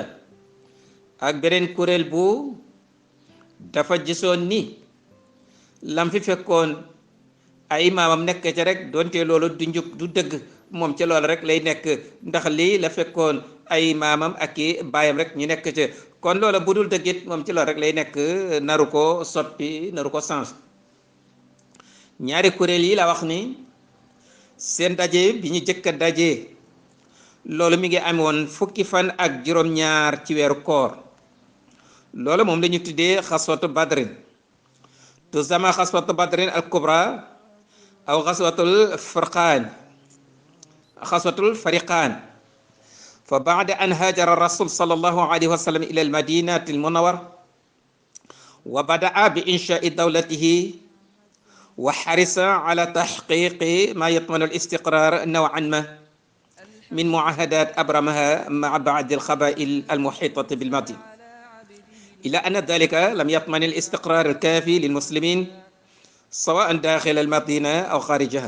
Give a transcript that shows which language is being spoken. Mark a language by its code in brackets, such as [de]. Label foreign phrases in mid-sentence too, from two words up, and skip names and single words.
[wo] ak beneen kuréel bu dafa gisoon ni lam fi fekkoon ay maamam nekk ca rek doonte loolu du njub du dëgg, moom ca loolu rek lay nekk, ndax lii la fekkoon ay maamam ak i baayam rek ñu nekk ca, kon loola bu dul dëggit moom ci loolu rek lay nekk, naru ko soppi, naru ko change. ñaari kuréel yi la wax ni seen daje bi ñu jëkk a daje loolu mi ngi amoon fukki fan ak juróom-ñaar ci weeru koor. loolu moom la ñu tuddee [ar] غزوة بدر. تسمى غزوة بدر الكبرى أو غزوة الفرقان. فبعد أن هاجر الرسول صلى الله عليه وسلم إلى المدينة المنورة وبدأ بإنشاء دولته وحرص على تحقيق ما يضمن الاستقرار نوعا ما من معاهدات أبرمها مع بعض القبائل المحيطة بالمدينة، إلى أن ذلك لم يضمن الاستقرار الكافي للمسلمين سواء داخل المدينة أو خارجها.